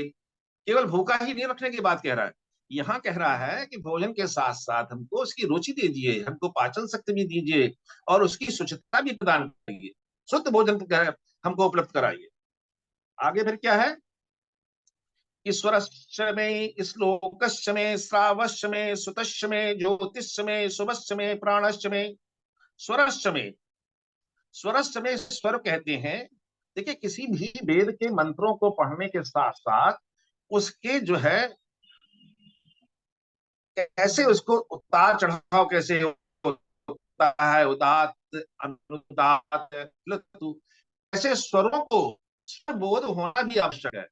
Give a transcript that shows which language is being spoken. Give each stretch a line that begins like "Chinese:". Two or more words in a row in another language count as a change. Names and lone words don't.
Hindi: केवल भूखा ही नहीं रखने की बात कह रहा है, यहाँ कह रहा है कि भोजन के साथ साथ हमको उसकी रुचि दे दीजिए, हमको पाचन शक्ति भी दीजिए, और उसकी शुचिता भी प्रदान करिए, शुद्ध भोजन हमको उपलब्ध कराइए। आगे फिर क्या है,
Sanskrit: ईश्वरश्च में, श्लोकश्च में, श्रावश्च में, सुतश्च में, ज्योतिश्च में, शुभश्च में, प्राणश्च में, स्वरश्च में।
Hindi: स्वरश्च में स्वर कहते हैं, देखिए किसी भी वेद के मंत्रों को पढ़ने के साथ साथ उसके जो है कैसे उसको उतार चढ़ाव कैसे होता है, उदात अनुदात लतु, ऐसे स्वरों को स्वर बोध होना भी आवश्यक है।